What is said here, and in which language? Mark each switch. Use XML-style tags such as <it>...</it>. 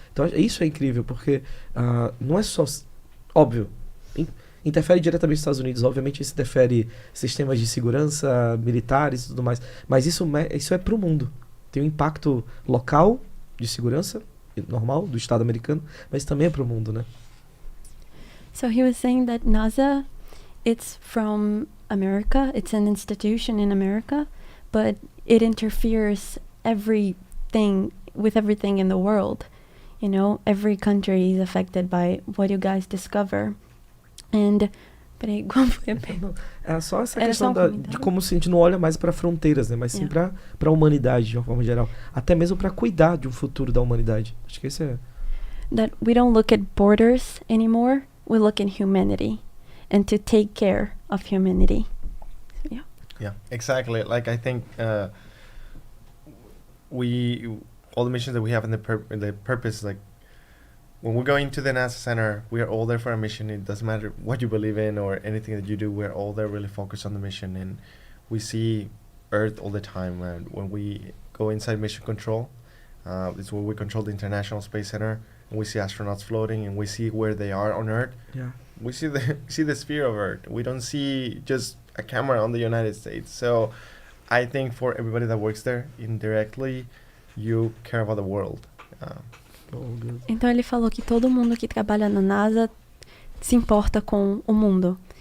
<pt>Então isso é incrível, porque não é só... Óbvio, interfere diretamente nos Estados Unidos. Obviamente isso interfere sistemas de segurança, militares e tudo mais. Mas isso é para o mundo. Tem um impacto local de segurança, normal, do Estado americano, mas também é para o mundo, né?</pt> <en>So he was saying that NASA, it's from America, it's an institution in America, but it interferes with everything in the world. You know, every country is affected by what you guys discover. And...</en> <pt>Peraí, como foi a pergunta? É só essa Era questão só um de como se a gente não olha mais para fronteiras, né? Mas sim para a humanidade, de uma forma geral. Até mesmo para cuidar de um futuro da humanidade. Acho que esse é...</pt> <en>That we don't look at borders anymore, we look at humanity. And to take care of humanity. So, yeah. Yeah, exactly. Like I think all the missions that we have in the purpose, like when we go into the NASA center, we are all there for a mission. It doesn't matter what you believe in or anything that you do. We're all there really focused on the mission, and we see Earth all the time. And when we go inside mission control, it's where we control the International Space Center, and we see astronauts floating, and we see where they are on Earth. Yeah. We see the sphere of Earth. We don't see just a camera on the United States. So I think for everybody that works there, indirectly, you care about the world.</en> <pt>Então ele falou que todo mundo que trabalha na NASA se importa com o mundo.</pt>